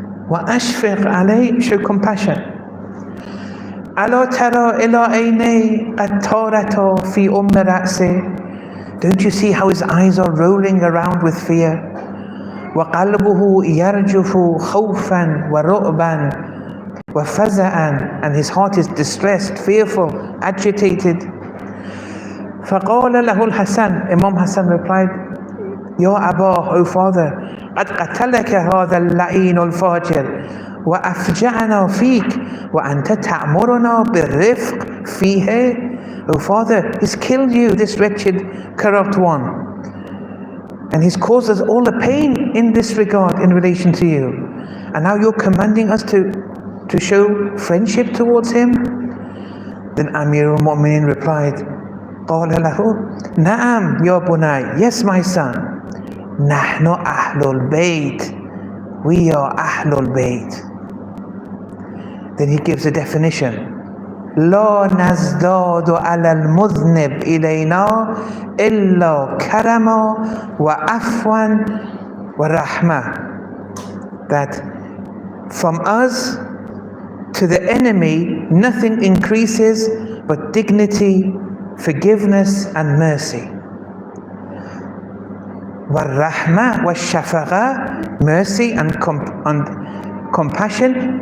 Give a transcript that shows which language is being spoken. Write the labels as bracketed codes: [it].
[ar] وأشفق عليه, [en] show compassion. [ar] ألا ترى إلى عيني قد طارتا في رأسه. [en] Don't you see how his eyes are rolling around with fear? [ar] وقلبه يرجف خوفا ورعبا وفزعا, [en] and his heart is distressed, fearful, agitated. [ar] فقال له الحسن, [en] Imam Hassan replied, [ar] يا أباه, [en] O father, [ar] قد قتلك هذا اللعين الفاجر وأفجعنا فيك وأنت تأمرنا بالرفق فيه. [en] O father, he's killed you, this wretched, corrupt one, and he's caused us all the pain in this regard in relation to you, and now you're commanding us to show friendship towards him. Then Amir al-Mu'minin replied, [ar] قال له نعم يا بني, [en] yes my son, [ar] نحن أهل البيت, [en] we are [ar] أهل البيت. [en] Then he gives a definition. [ar] لا نزداد على المذنب إلينا إلا كرما وعفوا ورحمة. [en] That from us to the enemy nothing increases but dignity, forgiveness and mercy. [ar] والرحمة والشفقة, [en] mercy and compassion.